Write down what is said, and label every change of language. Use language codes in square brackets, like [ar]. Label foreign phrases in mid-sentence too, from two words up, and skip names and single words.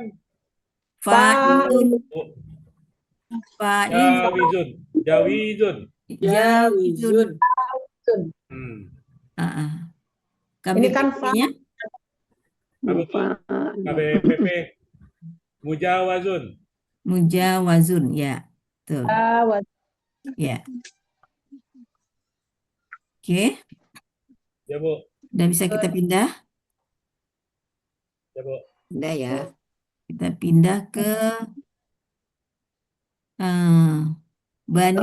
[ar] فاعل. جائز. [id] Ini kan KBPP-nya KBPP Mujawazun, ya. Tuh. Ya. Oke. Ya, Bu. Udah bisa kita pindah? Ya, Bu. Udah ya. Kita pindah ke eh, Bani